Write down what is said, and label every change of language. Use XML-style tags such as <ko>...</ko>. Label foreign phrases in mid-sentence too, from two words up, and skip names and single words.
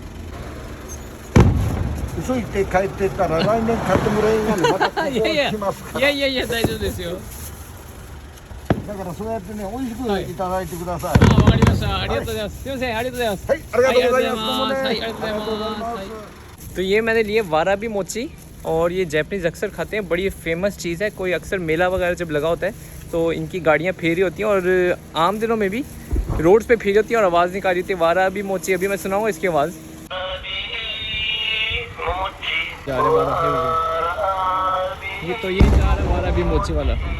<ja>急いで帰ってったら来年買ってもらえるのでまたここ来ますから。いや大丈夫ですよ。だからそうやってね、美味しくいただいてください。わかりました。ありがとうございます。すみません、ありがとうございます。はい、ありがとうございます。はい、ありがとうございます。</ja> <hi>तो ये मैंने लिए वाराबी मोची, और ये जापानीज अक्सर खाते हैं। बड़ी फेमस चीज़ है। कोई अक्सर मेला वगैरह जब लगा होता है तो इनकी गाड़ियाँ फेरी होती हैं, और आम दिनों में भी रोड्स पे फेरी होती है और आवाज़ निकाली होती है वाराबी मोची। अभी मैं सुनाऊँगा इसकी आवाज़। ये तो ये जा रहा है वाराबी मोची वाला।</hi>